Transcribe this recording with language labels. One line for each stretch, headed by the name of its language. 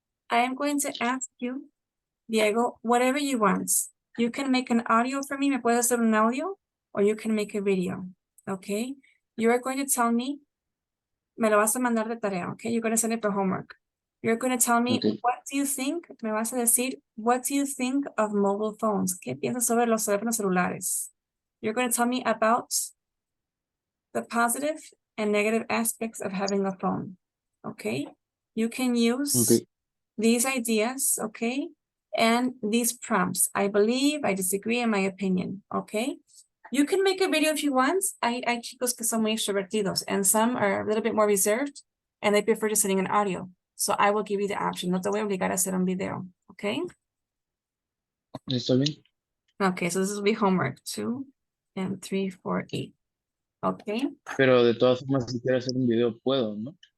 English: I am going to ask you, Diego, whatever you want. You can make an audio for me.
Spanish: Me puedes hacer un audio,
English: or you can make a video. Okay. You are going to tell me,
Spanish: me lo vas a mandar de tarea.
English: Okay. You're going to send it for homework. You're going to tell me, what do you think?
Spanish: Me vas a decir,
English: what do you think of mobile phones?
Spanish: ¿Qué piensas sobre los teléfonos celulares?
English: You're going to tell me about the positive and negative aspects of having a phone. Okay. You can use these ideas. Okay. And these prompts. I believe, I disagree, in my opinion. Okay. You can make a video if you want.
Spanish: Hay chicos que son muy extrovertidos,
English: and some are a little bit more reserved, and they prefer just sending an audio. So I will give you the option.
Spanish: No te voy a obligar a hacer un video.
English: Okay.
Spanish: ¿Está bien?
English: Okay, so this will be homework 2 and 3, 4, 8. Okay.
Spanish: Pero de todas formas, si quiero hacer un video, puedo, ¿no?